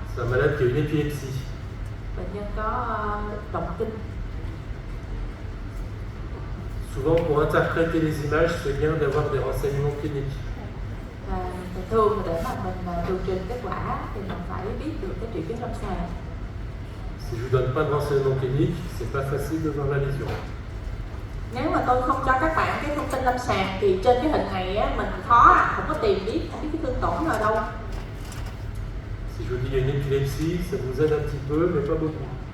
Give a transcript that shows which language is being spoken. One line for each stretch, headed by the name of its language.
French: C'est un malade qui a une épilepsie.
Vietnamese: Bệnh nhân có động kinh.
French: Souvent, pour interpréter les images, c'est bien d'avoir des renseignements cliniques.
Vietnamese: Và thường để mà mình tường trình kết quả thì mình phải biết được cái triệu chứng lâm sàng.
French: Si je vous donne pas de renseignements cliniques, c'est pas facile de voir la lésion.
Vietnamese: Nếu mà tôi không cho các bạn cái thông tin lâm sàng thì trên cái hình này á, mình khó không có tìm biết cái thương tổn ở đâu.
French: Si je vous dis qu'il y a une épilepsie, ça vous aide un petit peu, mais pas beaucoup.